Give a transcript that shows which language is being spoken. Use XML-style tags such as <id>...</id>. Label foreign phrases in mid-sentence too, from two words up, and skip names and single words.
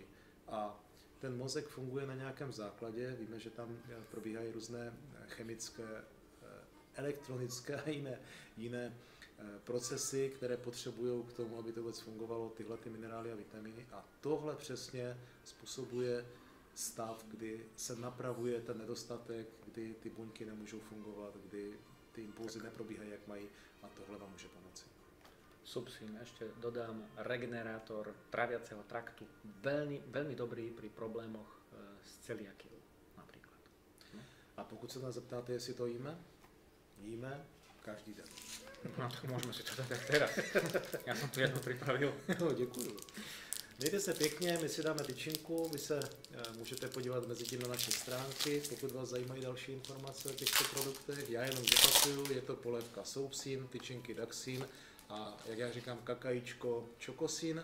<cs>A ten mozek funguje na nějakém základě, víme, že tam probíhají různé chemické, elektronické a jiné procesy, které potřebují k tomu, aby to vůbec fungovalo, tyhle ty minerály a vitamíny. A tohle přesně způsobuje stav, kdy se napravuje ten nedostatek, kdy ty buňky nemůžou fungovat, kdy ty impulzy neprobíhají, jak mají, a tohle vám může pomoci.</cs> <sk>Subsin, ešte dodám, regenerátor tráviaceho traktu, veľmi dobrý pri problémoch s celiakiou napríklad.</sk> <cs>No. A pokud se nás zeptáte, jestli to jíme, jíme každý den.</cs> <sk>No tak môžeme si to dať tak teraz. Ja som tu jednu pripravil.</sk> <cs>No, děkuju. Mějte se pěkně, my si dáme tyčinku, vy se můžete podívat mezi tím na naše stránky, pokud vás zajímají další informace o těchto produktech. Já jenom zopakuju, je to polévka Soupsin, tyčinky Daxin a jak já říkám kakajíčko Čokosin.</cs>